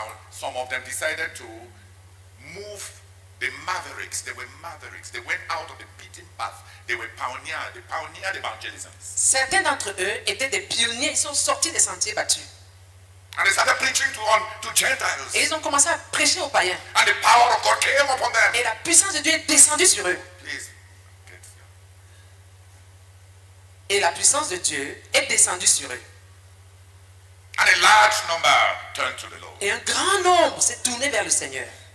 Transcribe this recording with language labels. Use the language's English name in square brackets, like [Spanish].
[English] Some of them decided to move the mavericks. They were mavericks. They went out of the beaten path. They were pioneers. They pioneered evangelism. [French] Certains d'entre eux étaient des pionniers. Ils sont sortis des sentiers battus. [English] And they started preaching to Gentiles. [French] Et ils ont commencé à prêcher aux païens. [English] And the power of God came upon them. [French] Et la puissance de Dieu est descendue sur eux. [English] Please, get here. [French] Et la puissance de Dieu est descendue sur eux. [English] And a large number turned to the Lord. [French] Et un grand nombre s'est tourné vers le Seigneur.